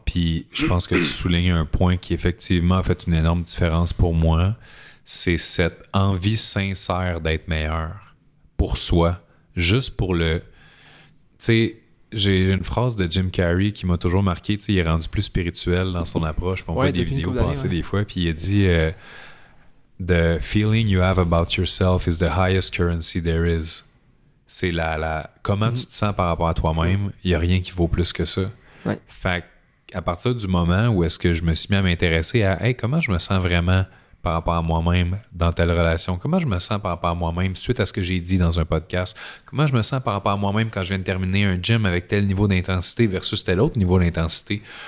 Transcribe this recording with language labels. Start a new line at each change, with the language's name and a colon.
French: Puis je pense que tu soulignes un point qui effectivement a fait une énorme différence pour moi. C'est cette envie sincère d'être meilleur pour soi. Juste pour le... Tu sais, j'ai une phrase de Jim Carrey qui m'a toujours marqué. Tu sais, il est rendu plus spirituel dans son approche. Puis on voit des vidéos passer des fois. Puis il a dit...
English: The feeling you have about yourself is the highest currency there is.
French: C'est comment tu te sens par rapport à toi-même, il n'y a rien qui vaut plus que ça. Ouais. Fait qu'à partir du moment où est-ce que je me suis mis à m'intéresser à hey, comment je me sens vraiment par rapport à moi-même dans telle relation, comment je me sens par rapport à moi-même suite à ce que j'ai dit dans un podcast, comment je me sens par rapport à moi-même quand je viens de terminer un gym avec tel niveau d'intensité versus tel autre niveau d'intensité.